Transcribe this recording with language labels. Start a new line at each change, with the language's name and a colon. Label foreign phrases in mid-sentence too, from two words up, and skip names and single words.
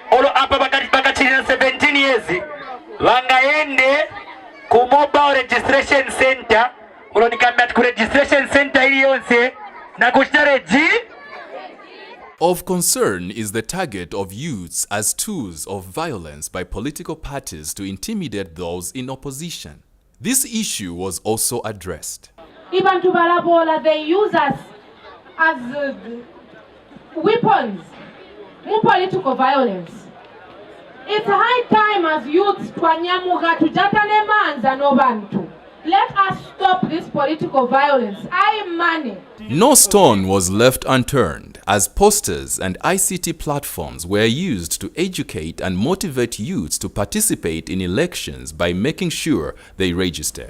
Nyanja: olo apa bakati na 17 years wangaende ku mobile registration center olo nikamati ku registration center ili yonse na kuchitare
English: Of concern is the target of youths as tools of violence by political parties to intimidate those in opposition. This issue was also addressed. Even to Balabola, they use us as weapons in political violence. It's high time as youths
Nyanja: twanyamuga tujatane manza no bantu.
English: Let us stop this political violence. Money. No stone was left unturned as posters and ICT platforms were used to educate and motivate youths to participate in elections by making sure they registered.